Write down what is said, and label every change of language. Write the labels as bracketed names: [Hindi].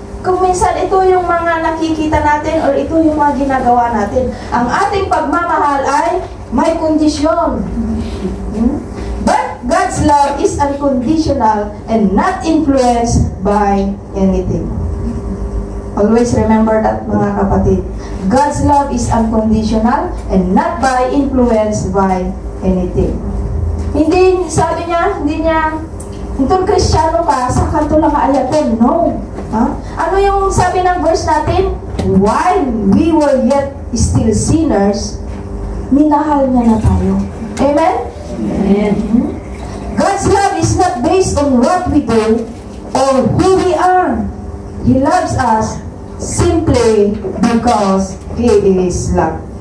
[Filipino] Kung minsan ito yung mga nakikita natin or ito yung mga ginagawa natin. Ang ating pagmamahal ay may kondisyon. [English] But God's love is unconditional and not influenced by anything. Always remember that, [Filipino] mga kapatid. [English] God's love is unconditional and not by influenced by anything. [Filipino] Hindi, sabi niya, hindi niya, itong Kristiyano ka, sa kanto lang ayatin. No. Ano yung sabi ng verse natin? [English] While we were yet still sinners, [Filipino] minahal niya na tayo. Amen? Amen. [English] God's love is not based on what we do or who we are. He loves us simply because He is love.